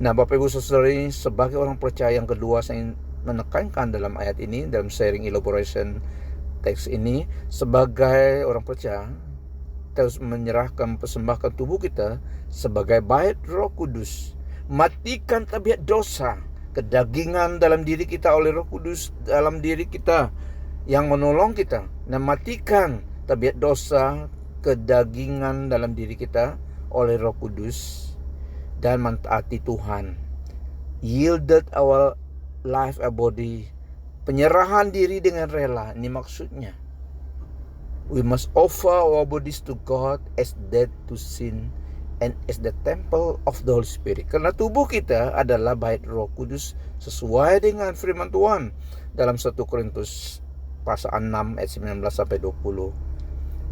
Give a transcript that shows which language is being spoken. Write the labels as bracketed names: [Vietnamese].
[Indonesian] Nah, Bapak Ibu Saudari, sebagai orang percaya yang kedua, saya ingin menekankan dalam ayat ini, dalam sharing elaboration teks ini, sebagai orang percaya kita harus menyerahkan, persembahkan tubuh kita sebagai bait Roh Kudus, matikan tabiat dosa, kedagingan dalam diri kita oleh Roh Kudus dalam diri kita yang menolong kita. Nah, matikan tabiat dosa, kedagingan dalam diri kita oleh Roh Kudus dan mentaati Tuhan. [English] Yielded our life, our body, [Indonesian] penyerahan diri dengan rela. Ini maksudnya. [English] We must offer our bodies to God as dead to sin and as the temple of the Holy Spirit. [Indonesian] Karena tubuh kita adalah bait Roh Kudus sesuai dengan firman Tuhan dalam 1 Korintus pasal 6 ayat 19-20.